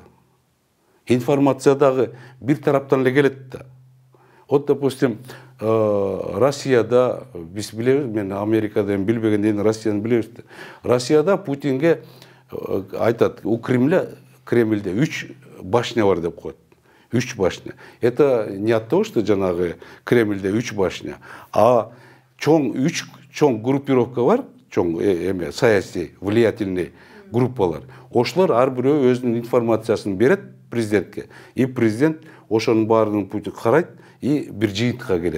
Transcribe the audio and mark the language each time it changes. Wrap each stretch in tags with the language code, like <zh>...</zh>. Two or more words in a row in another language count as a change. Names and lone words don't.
<ky>Информация дагы бир тараптан эле келет да.</ky> <ru>Вот, допустим,</ru> <ky>Россияда, биз билебиз, мен Америкада билбегенден Россияны билебиз да. Россияда Путинге айтат, у Кремльде 3 башня бар деп коет.</ky> <ru>3 башня. Это не от того, что</ru> <ky>жанагы Кремльде</ky> <ru>3 башня, а чоң группировка</ru> <ky>бар, чоң эме саясий</ky> <ru>влиятельный группалар.</ru> <ky>Ошолор ар бирөө өзүнүн информациясын берет президентке. И президент ошонун баарынын Путин карайт и бир жыйынтыкка келет.</ky>